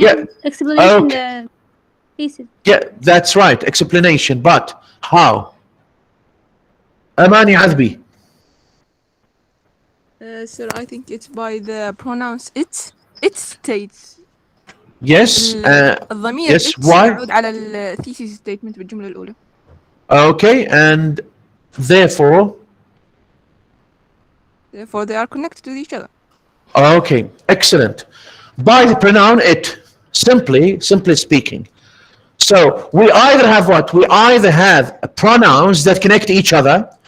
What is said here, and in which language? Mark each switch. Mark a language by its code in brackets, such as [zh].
[en] Yeah. Explanation. Okay. The thesis. Yeah, that's right. Explanation. But how? Amani Azbi. Sir, I think it's by the pronouns it. It states. Yes. [ar] الضمير [en] Yes. it Why? [ar] يعود على ال [en] thesis statement [ar] بالجملة الأولى. [en] Okay, and therefore Therefore, they are connected to each other. okay, excellent. By the pronoun it, simply speaking. So we either have what? We either have pronouns that connect each other.